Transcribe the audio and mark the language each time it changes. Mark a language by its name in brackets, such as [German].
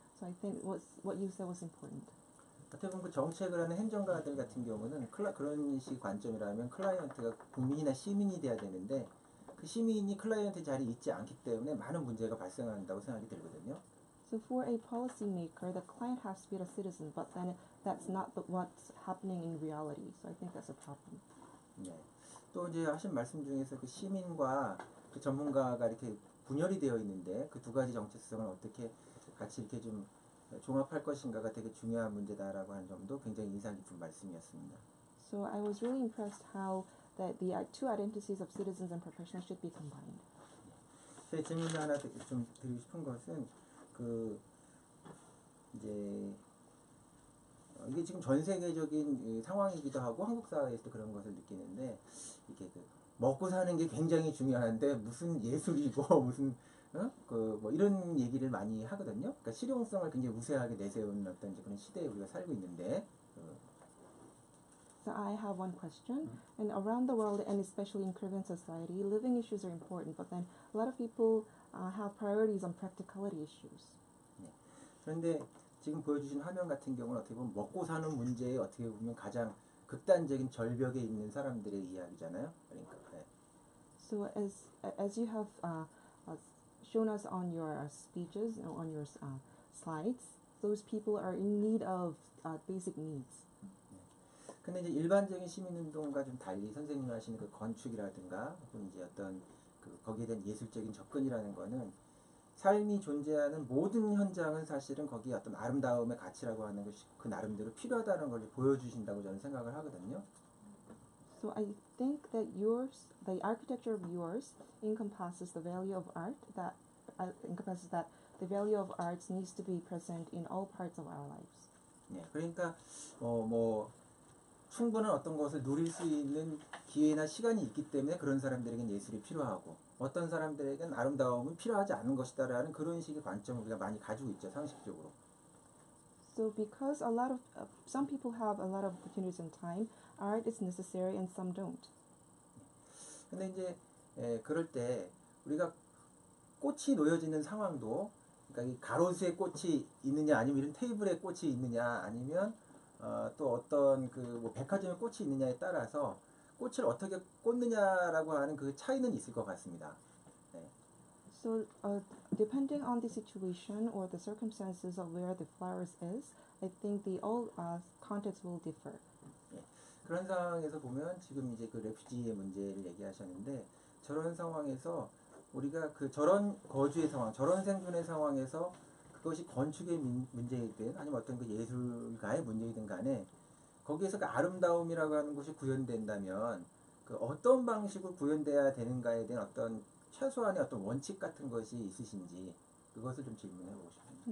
[English] So I think what you said was important. [Korean] 어떻게 보면 그 정책을 하는 행정가들 같은 경우는 그런 식 관점이라면 클라이언트가 국민이나 시민이 돼야 되는데 그 시민이 클라이언트 자리에 있지 않기 때문에 많은 문제가 발생한다고 생각이 들거든요. [English] So for a policymaker, the client has to be a citizen, but then that's not what's happening in reality. So I think that's a problem. [Korean] 네. 또 이제 하신 말씀 중에서 그 시민과 그 전문가가 이렇게 분열이 되어 있는데 그 두 가지 정체성을 어떻게 같이 이렇게 좀 종합할 것인가가 되게 중요한 문제다라고 하는 점도 굉장히 인상 깊은 말씀이었습니다. [English] So I was really impressed how that the two identities of citizens and professionals should be combined. [Korean] 제 질문을 하나 좀 드리고 싶은 것은 그 이제 이게 지금 전 세계적인 상황이기도 하고 한국 사회에서도 그런 것을 느끼는데 이게 그 먹고 사는 게 굉장히 중요한데 무슨 예술이고 무슨 그 뭐 이런 얘기를 많이 하거든요. 그러니까 실용성을 굉장히 우세하게 내세우는 어떤 그런 시대에 우리가 살고 있는데. [English] So I have one question. And around the world, and especially in Korean society, living issues are important, but then a lot of people have priorities on practicality issues. [Korean] 네. 그런데 지금 보여주신 화면 같은 경우는 어떻게 보면 먹고 사는 문제에 어떻게 보면 가장 극단적인 절벽에 있는 사람들의 이야기잖아요. 그러니까. 네. [English] So as you have shown us on your speeches, on your slides, those people are in need of basic needs. [Korean] 근데 이제 일반적인 시민운동과 좀 달리 선생님이 하시는 그 건축이라든가 혹은 이제 어떤 그 거기에 대한 예술적인 접근이라는 거는 삶이 존재하는 모든 현장은 사실은 거기에 어떤 아름다움의 가치라고 하는 것이 그 나름대로 필요하다는 걸 보여주신다고 저는 생각을 하거든요. [English] So I think that the architecture of yours encompasses the value of art that the value of arts needs to be present in all parts of our lives. [Korean] 네, 그러니까 뭐 충분한 어떤 것을 누릴 수 있는 기회나 시간이 있기 때문에 그런 사람들에겐 예술이 필요하고 어떤 사람들에겐 아름다움은 필요하지 않은 것이다라는 그런 식의 관점을 우리가 많이 가지고 있죠, 상식적으로. [English] So because some people have a lot of opportunities and time, art is necessary and some don't. [Korean] 근데 이제 그럴 때 우리가 꽃이 놓여지는 상황도 그러니까 이 가로수에 꽃이 있느냐 아니면 이런 테이블에 꽃이 있느냐 아니면 또 어떤 그 뭐 백화점에 꽃이 있느냐에 따라서 꽃을 어떻게 꽂느냐라고 하는 그 차이는 있을 것 같습니다. 네. [English] So depending on the situation or the circumstances of where the flowers is, I think the all contexts will differ. [Korean] 네. 그런 상황에서 보면 지금 이제 그 레퓨지의 문제를 얘기하셨는데 저런 상황에서 우리가 그 저런 거주의 상황, 저런 생존의 상황에서 그것이 건축의 문제이든 아니면 어떤 그 예술가의 문제이든 간에 거기에서 그 아름다움이라고 하는 것이 구현된다면 그 어떤 방식으로 구현돼야 되는가에 대한 어떤 최소한의 어떤 원칙 같은 것이 있으신지 그것을 좀 질문해 보고 싶습니다.